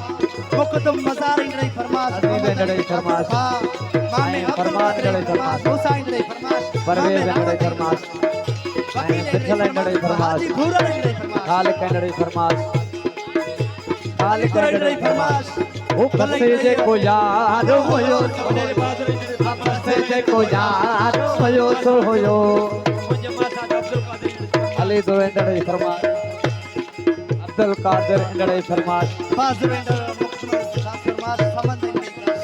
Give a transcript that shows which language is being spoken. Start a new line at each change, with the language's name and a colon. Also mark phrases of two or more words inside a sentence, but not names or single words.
Sindhi: मुकदम मजार गड़े फरमाश अज़ीज़ गड़े फरमाश मामे फरमान गड़े फरमाश हुसैन गड़े फरमाश परवेज़ गड़े फरमाश मिठल गड़े फरमाश घूरा गड़े फरमाश काल गड़े फरमाश काल गड़े फरमाश ओ बस जेको यार हुयो बस जेको यार हुयो सो हुयो अली दो इंदड़े फरमाश अब्दुल कादिर इंदड़े फरमाश फाज़िल मुकदम खास फरमाश समंद